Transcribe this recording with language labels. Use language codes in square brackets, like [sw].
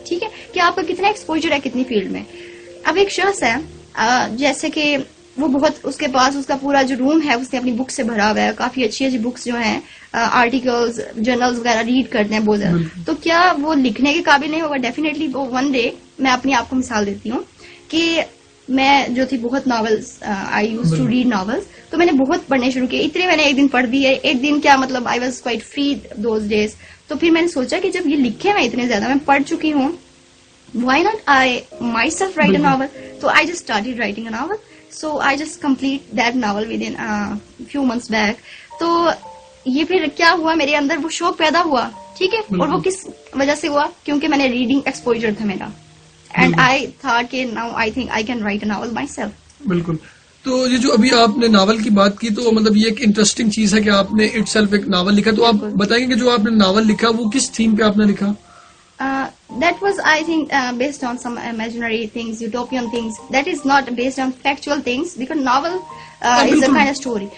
[ur] ٹھیک ہے, کہ آپ کا کتنا ایکسپوجر ہے کتنی فیلڈ میں. اب ایک شخص ہے جیسے کہ وہ بہت, اس کے پاس اس کا پورا جو روم ہے اس نے اپنی بک سے بھرا ہوا ہے, کافی اچھی اچھی بکس جو ہیں, آرٹیکلز, جرنلز وغیرہ ریڈ کرتے ہیں بہت زیادہ, تو کیا وہ لکھنے کے قابل نہیں ہوگا؟ ڈیفینیٹلی وہ ون ڈے, میں اپنے آپ کو مثال دیتی ہوں کہ میں جو تھی بہت novels, [en] I used to read novels, [ur] تو میں نے بہت پڑھنے شروع کیے, اتنے میں نے ایک دن پڑھ دی ہے, ایک دن کیا مطلب, [en] I was quite free those days. [ur] تو پھر میں نے سوچا کہ جب یہ لکھے میں اتنے زیادہ میں پڑھ چکی ہوں, [en] why not I myself write a novel? So I just started writing a novel. So I just complete that novel within a few months back. [ur] تو یہ پھر کیا ہوا, میرے اندر وہ شوق پیدا ہوا. ٹھیک ہے, اور وہ کس وجہ سے ہوا, کیونکہ میں نے ریڈنگ ایکسپوجر تھا میرا, [en] And I thought کہ now I think I can write a novel myself. [ur] بالکل. تو یہ جو ابھی آپ نے ناول کی بات کی, تو مطلب یہ ایک انٹرسٹنگ چیز ہے کہ آپ نے اٹ سیلف ایک ناول لکھا. تو آپ بتائیں گے کہ جو آپ نے ناول لکھا وہ کس تھیم پہ آپ نے لکھا؟ [en] That was, I think, based on some imaginary things, utopian things. That is not based on factual things, because novel is a kind of story.